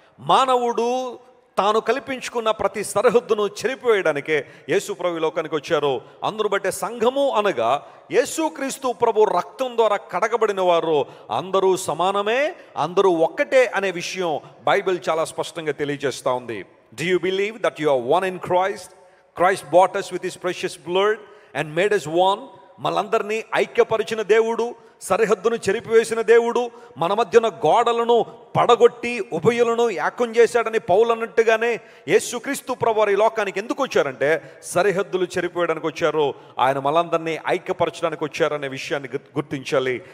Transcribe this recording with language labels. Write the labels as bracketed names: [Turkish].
[Telugu] మానవుడు తాను కల్పించుకున్న ప్రతి సరిహద్దును చెరిపివేయడానికే యేసుప్రభు లోకానికి వచ్చారు. అందును బట్టే సంఘము అనగా యేసుక్రీస్తు ప్రభు రక్తం ద్వారా కడగబడిన వారు అందరూ సమానమే, అందరూ ఒక్కటే అనే విషయం బైబిల్ చాలా స్పష్టంగా తెలియజేస్తూ ఉంది. [English] Do you believe that you are one in Christ? Christ bought us with his precious blood and made us one. [Telugu] మనందరినీ ఐక్యపరిచిన దేవుడు, సరిహద్దును చెరిపివేసిన దేవుడు, మన మధ్యన గోడలను పడగొట్టి ఉభయులను ఏకం చేశాడని పౌలు అన్నట్టుగానే యేసుక్రీస్తు ప్రభువారు ఈ లోకానికి ఎందుకు వచ్చారంటే సరిహద్దులు చెరిపివేయడానికి వచ్చారు. ఆయన మనందరినీ ఐక్యపరచడానికి వచ్చారనే విషయాన్ని గుర్తించాలి.